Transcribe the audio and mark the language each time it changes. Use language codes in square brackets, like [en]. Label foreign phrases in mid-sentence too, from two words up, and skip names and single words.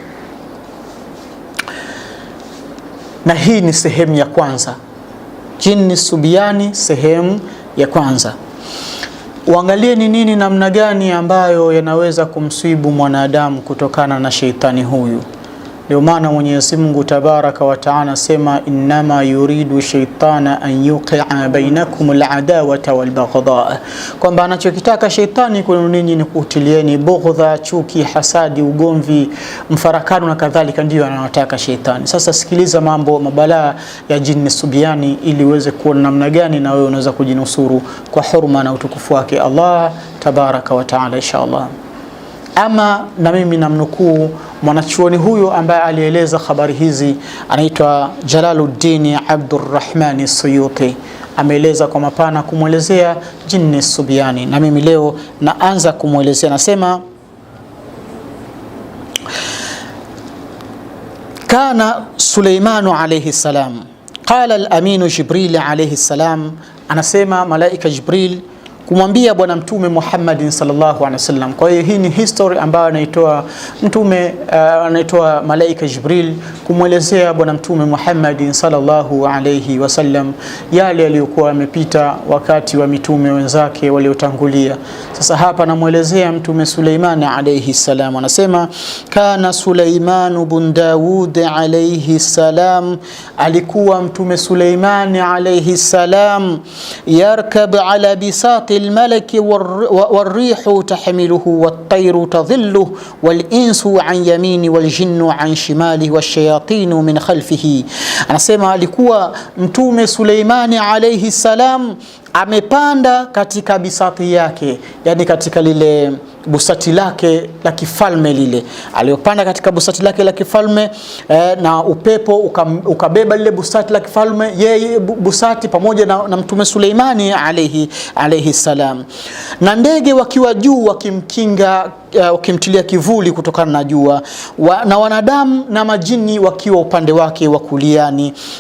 [sw] Na hii ni sehemu ya kwanza. Jini Subiani sehemu ya kwanza. Uangalie ni nini, namna gani ambayo yanaweza kumsibu mwanadamu kutokana na sheitani huyu. Ndio maana Mwenyezi Mungu [ar] تبارك وتعالى [sw] sema [ar] إنما يريد الشيطان أن يوقع بينكم العداوة والبغضاء, [sw] kwamba anachokitaka sheitani kwenu ninyi ni kutilieni bughdha, chuki, hasadi, ugomvi, mfarakano na kadhalika. Ndio anataka sheitani. Sasa sikiliza mambo mabalaa ya jini Subiani ili uweze kuona namna gani na wewe unaweza kujinusuru kwa hurma na utukufu wake Allah [ar] تبارك وتعالى [sw] inshallah. Ama na mimi namnukuu mwanachuoni huyo ambaye alieleza habari hizi, anaitwa Jalaluddin Abdurrahman Suyuti. Ameeleza kwa mapana kumwelezea jini Subiani, na mimi leo naanza kumwelezea. [ar] Nasema كان سليمان عليه السلام قال الأمين جبريل عليه السلام, [sw] anasema malaika Jibril kumwambia bwana mtume Muhammad [ar] صلى الله عليه وسلم. [sw] Kwa hiyo hii ni history ambayo anaitoa mtume anaitoa malaika Jibril kumwelezea bwana mtume Muhammad [ar] صلى الله عليه وسلم [sw] yale yaliyokuwa yamepita wakati wa mitume wenzake waliotangulia. Sasa hapa namuelezea mtume Suleiman [ar] عليه السلام. Anasema كان سليمان بن داود عليه السلام, [sw] alikuwa mtume [ar] Suleiman عليه السلام يركب على بساط الملك والريح تحمله والطير تظله والإنس عن يمينه والجن عن شماله والشياطين من خلفه. [sw] anasema alikuwa mtume Suleimani [ar] عليه السلام [sw] amepanda katika bisati yake, yani katika lile busati lake la kifalme, lile aliyopanda katika busati lake la kifalme na upepo ukabeba lile busati la kifalme, yeye busati pamoja na mtume Suleimani [ar] عليه السلام, [sw] na ndege wakiwa juu wakimkinga, wakimtilia kivuli kutokana na jua, na wanadamu na majini wakiwa upande wake wa kuliani,